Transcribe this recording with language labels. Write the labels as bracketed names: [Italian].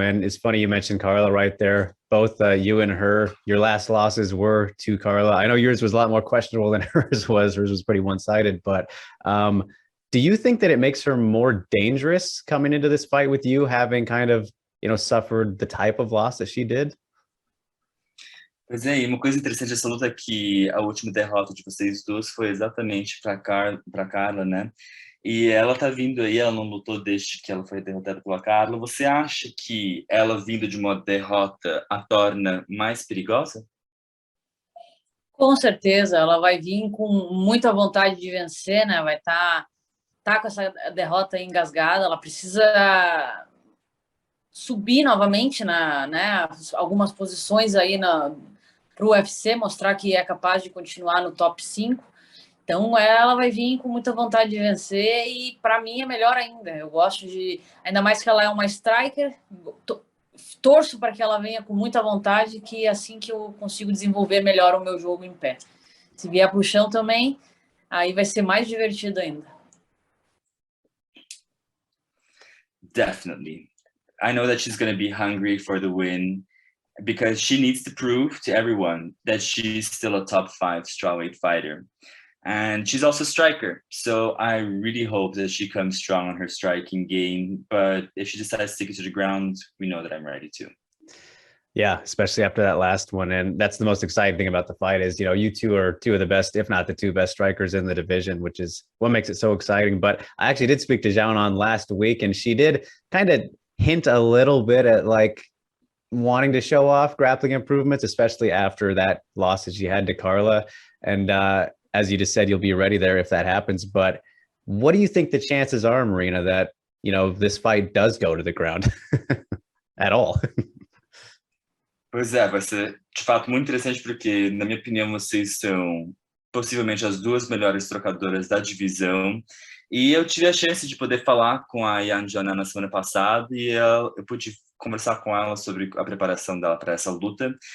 [English] And it's funny you mentioned Carla right there. Both you and her, your last losses were to Carla. I know yours was a lot more questionable than hers was. Hers was pretty one-sided. But do you think that it makes her more dangerous coming into this fight with you, having kind of, suffered the type of loss that she did? [Portuguese] Pois é, e uma coisa interessante dessa luta é que a última derrota de vocês duas foi exatamente para Carla, né? E ela tá vindo aí, ela não lutou desde que ela foi derrotada pela Carla. Você acha que ela vindo de uma derrota a torna mais perigosa? Com certeza, ela vai vir com muita vontade de vencer, né? Vai tá com essa derrota engasgada, ela precisa subir novamente né, algumas posições aí para o UFC, mostrar que é capaz de continuar no top 5. Então, ela vai vir com muita vontade de vencer e, para mim, é melhor ainda. Eu gosto ainda mais que ela é uma striker, torço para que ela venha com muita vontade, que é assim que eu consigo desenvolver melhor o meu jogo em pé. Se vier para o chão também, aí vai ser mais divertido ainda. [English] Definitely. I know that she's going to be hungry for the win because she needs to prove to everyone that she's still a top 5 strawweight fighter. And she's also a striker. So I really hope that she comes strong on her striking game. But if she decides to take it to the ground, we know that I'm ready to. Yeah, especially after that last one. And that's the most exciting thing about the fight is, you two are two of the best, if not the two best strikers in the division, which is what makes it so exciting. But I actually did speak to Xiaonan last week, and she did kind of hint a little bit at wanting to show off grappling improvements, especially after that loss that she had to Carla. And as you just said, you'll be ready there if that happens. But what do you think the chances are, Marina, that, this fight does go to the ground at all? [Portuguese] Pois é, vai ser de fato muito interessante porque, na minha opinião, vocês são possivelmente as duas melhores trocadoras da divisão. E eu tive a chance de poder falar com a Yan Xiaonan na semana passada e eu pude conversar com ela sobre a preparação dela para essa luta.